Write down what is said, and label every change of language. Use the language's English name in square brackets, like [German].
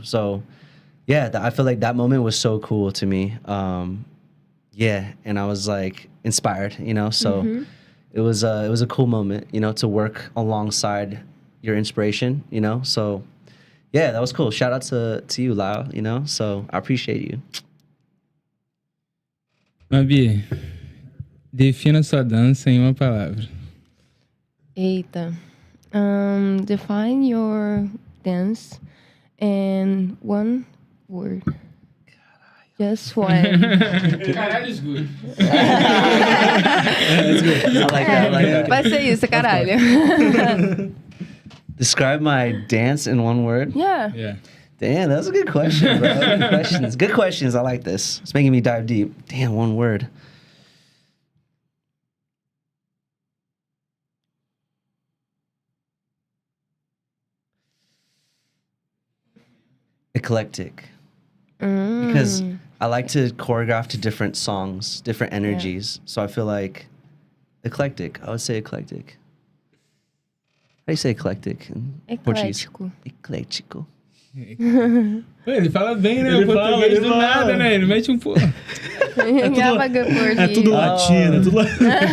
[English] So yeah, I feel like that moment was so cool to me. Yeah, and I was like inspired, you know. So it was a cool moment, you know, to work alongside your inspiration, you know. So yeah, that was cool. Shout out to you, Lyle, you know. So I appreciate you. [Portuguese] Mabi, defina sua dança em uma palavra. Eita. [English] Define your dance in one word. Just one. Caralho is good. I like that. [Portuguese] Vai ser isso, caralho. [English] Describe my dance in one word. Yeah. Damn, that's a good question, bro. Good questions. I like this. It's making me dive deep. Damn, one word. Eclectic. Because I like to choreograph to different songs, different energies. Yeah. So I feel like eclectic. I would say eclectic. How do you say eclectic in Portuguese? [Portuguese] Eclético. Ele fala bem, né? O português do nada, né? Ele mete um pouco. É tudo latino, é tudo latino.